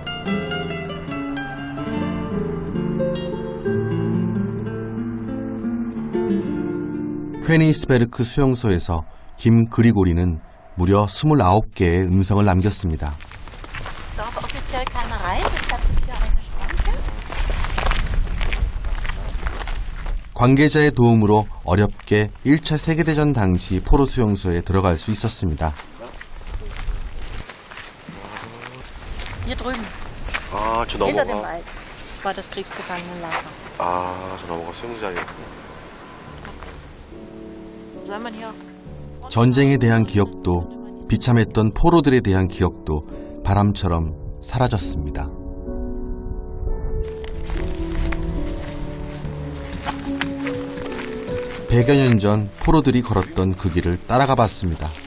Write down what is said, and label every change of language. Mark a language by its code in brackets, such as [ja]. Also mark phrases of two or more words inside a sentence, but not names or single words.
[ko] 퀘니스베르크 수용소에서 김 그리고리는 무려 29개의 음성을 남겼습니다. 관계자의 도움으로 어렵게 1차 세계대전 당시 포로 수용소에 들어갈 수 있었습니다. [de] Hier drüben. [ko] 아, 저 [de] Hinter dem [ko] 넘어가. [de] Wald war das Kriegsgefangenenlager. [ko] 아, 저 넘어가 수용소장이었구나. [de] Soll man hier? [ko] 전쟁에 대한 기억도 비참했던 포로들에 대한 기억도 바람처럼 사라졌습니다. 백여 년 전 포로들이 걸었던 그 길을 따라가 봤습니다.